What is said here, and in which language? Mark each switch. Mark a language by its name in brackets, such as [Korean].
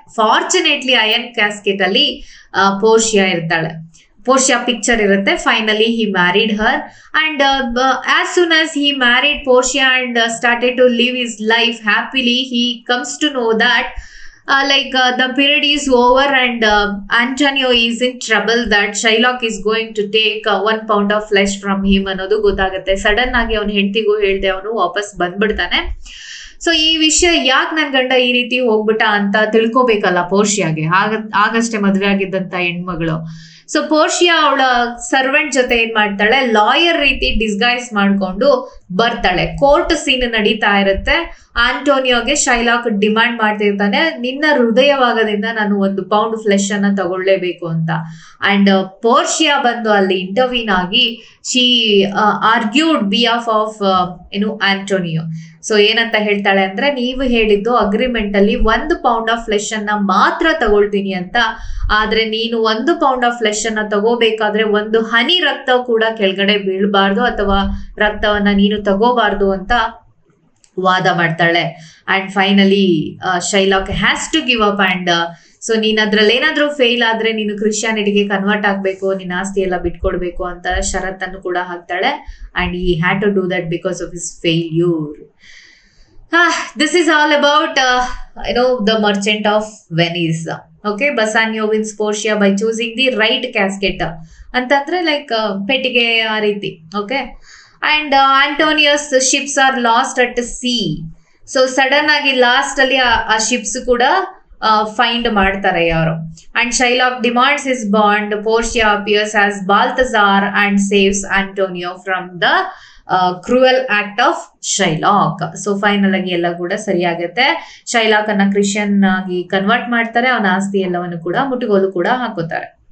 [Kannada] Fortunately iron casket ಅಲ್ಲಿ ಪೋರ್ಷಿಯಾ ಇರ್ತಾಳೆ, ಪೋರ್ಷಿಯಾ picture ಇರುತ್ತೆ. [English] finally he married her and as soon as he married Portia and started to live his life happily, he comes to know that the period is over and Antonio is in trouble, that Shylock is going to take 1 pound of flesh from him [Kannada] ಅನ್ನೋದು ಗೊತ್ತಾಗುತ್ತೆ. Sudden ಆಗಿ ಅವನ ಹೆಂಡತಿಗೂ ಹೇಳ್ದೆ ಅವನು ವಾಪಸ್ ಬಂದ್ಬಿಡ್ತಾನೆ. So ಈ ವಿಷಯ ಯಾಕೆ ನನ್ ಗಂಡ ಈ ರೀತಿ ಹೋಗ್ಬಿಟ್ಟ ಅಂತ ತಿಳ್ಕೊಬೇಕಲ್ಲ ಪೋರ್ಷಿಯಾಗೆ, ಆಗಷ್ಟೇ ಮದ್ವೆ ಆಗಿದ್ದಂತ ಹೆಣ್ಮಗಳು. ಸೊ ಪೋರ್ಷಿಯಾ ಅವಳ ಸರ್ವೆಂಟ್ ಜೊತೆ ಏನ್ ಮಾಡ್ತಾಳೆ, ಲಾಯರ್ ರೀತಿ ಡಿಸ್ಗೈಸ್ ಮಾಡ್ಕೊಂಡು ಬರ್ತಾಳೆ. ಕೋರ್ಟ್ ಸೀನ್ ನಡೀತಾ ಇರುತ್ತೆ. ಆಂಟೋನಿಯೋಗೆ ಶೈಲಾಕ್ ಡಿಮಾಂಡ್ ಮಾಡ್ತಿರ್ತಾನೆ, ನಿನ್ನ ಹೃದಯವಾಗದಿಂದ ನಾನು 1 ಪೌಂಡ್ ಫ್ಲೆಶ್ ಅನ್ನ ತಗೊಳ್ಳೇಬೇಕು ಅಂತ. [English] and Portia [Kannada] ಬಂದು ಅಲ್ಲಿ [English] ಇಂಟರ್ವ್ಯೂನ್ ಆಗಿ she argued behalf of Antonio. [Kannada] So ಏನಂತ ಹೇಳ್ತಾಳೆ ಅಂದ್ರೆ, ನೀವು ಹೇಳಿದ್ದು ಅಗ್ರಿಮೆಂಟ್ ಅಲ್ಲಿ 1 ಪೌಂಡ್ ಆಫ್ ಫ್ಲೆಶ್ ಅನ್ನ ಮಾತ್ರ ತಗೊಳ್ತೀನಿ ಅಂತ, ಆದ್ರೆ ನೀನು 1 ಪೌಂಡ್ ಆಫ್ ಫ್ಲೆಶ್ ಅನ್ನ ತಗೋಬೇಕಾದ್ರೆ 1 ಹನಿ ರಕ್ತ ಕೂಡ ಕೆಳಗಡೆ ಬೀಳ್ಬಾರ್ದು ಅಥವಾ ರಕ್ತವನ್ನ ನೀನು ತಗೋಬಾರ್ದು ಅಂತ ವಾದ ಮಾಡ್ತಾಳೆ. [English] And finally Shylock has to give up. [Kannada] And so ನೀನ್ ಅದ್ರಲ್ಲಿ ಏನಾದ್ರೂ ಫೇಲ್ ಆದ್ರೆ ನೀನು ಕ್ರಿಶ್ಚಿಯಾನಿಟಿಗೆ ಕನ್ವರ್ಟ್ ಆಗ್ಬೇಕು, ನಿನ್ನ ಆಸ್ತಿ ಎಲ್ಲ ಬಿಟ್ಕೊಡ್ಬೇಕು ಅಂತ ಷರತ್ತನ್ನು ಕೂಡ ಹಾಕ್ತಾಳೆ. [English] ಅಂಡ್ he had to do that because of his failure. This is all about the Merchant of Venice. Okay, Bassanio wins Portia by choosing the right casket [Kannada] ಅಂತಂದ್ರೆ ಪೆಟ್ಟಿಗೆ ಆ ರೀತಿ. [English] Okay, and Antonius ships are lost at sea. [Kannada] So sudden ಆಗಿ last ಅಲ್ಲಿ ಆ ships ಕೂಡ find ಮಾಡ್ತಾರೆ ಯಾರು. [English] And Shylock demands is bond. Portia appears as Balthazar and saves Antonio from the cruel act of Shylock. [Kannada] So final ಆಗಿ ಎಲ್ಲ ಕೂಡ ಸರಿಯಾಗುತ್ತೆ. ಶೈಲಾಕ್ ಅನ್ನ ಕ್ರಿಶ್ಚಿಯನ್ ಆಗಿ ಕನ್ವರ್ಟ್ ಮಾಡ್ತಾರೆ, ಅವನ ಆಸ್ತಿ ಎಲ್ಲವನ್ನು ಕೂಡ ಮುಟ್ಟುಗೋಲು ಕೂಡ ಹಾಕೋತಾರೆ.